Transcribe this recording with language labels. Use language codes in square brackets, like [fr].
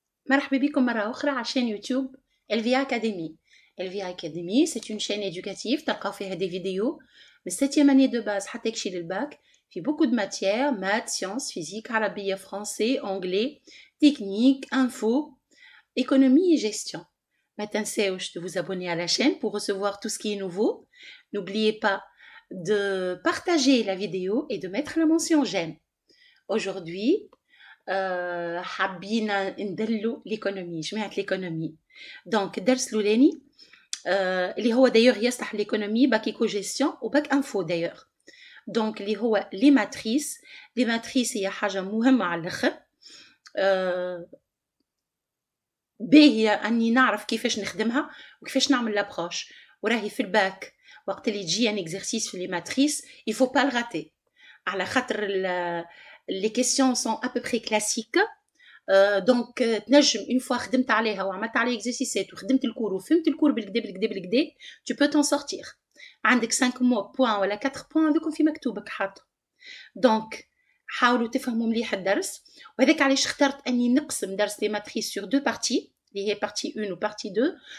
[ar] مرحبا بكم مرة أخرى على chaîne YouTube LVA Academy. [fr] LVA Academy, c'est une chaîne éducative, [ar] تلقاو فيها [fr] des vidéos من 7e année de base [ar] حتى يكشي للباك في [fr] beaucoup de matières, maths, sciences, physique, عربية, français, anglais, technique, info, économie et gestion. [ar] ما تنساوش [fr] de vous abonner à la chaîne pour recevoir tout ce qui est nouveau. N'oubliez pas de partager la vidéo et de mettre la mention j'aime. Aujourd'hui, [ar] حابين ندلوا l'économie, جماعة l'économie. Donc الدرس الأولاني اللي هو d'ailleurs يصلح l'économie باك ايكو جيستيون وباك انفو d'ailleurs. Donc اللي هو لي ماتريس. لي ماتريس هي حاجة مهمة على الآخر. باهية أني نعرف كيفاش نخدمها وكيفاش نعمل لابروش. وراهي في الباك وقت اللي تجي ان exercice في لي ماتريس [fr] il faut pas le rater. [ar] على خاطر [fr] les questions sont à peu près classiques. [ar] Donc تنجم [fr] une fois [ar] خدمت عليها وعملت عليها exercices وخدمت الكور وفهمت الكور بالكدا [fr] tu peux t'en sortir. [ar] عندك 5 points ولا 4 points هذوكم في مكتوبك حاطه. Donc حاولوا تفهموا مليح الدرس. وهذاك علاش اخترت اني نقسم درس لي ماتريس [fr] sur 2 parties [ar] اللي هي partie 1 و partie 2.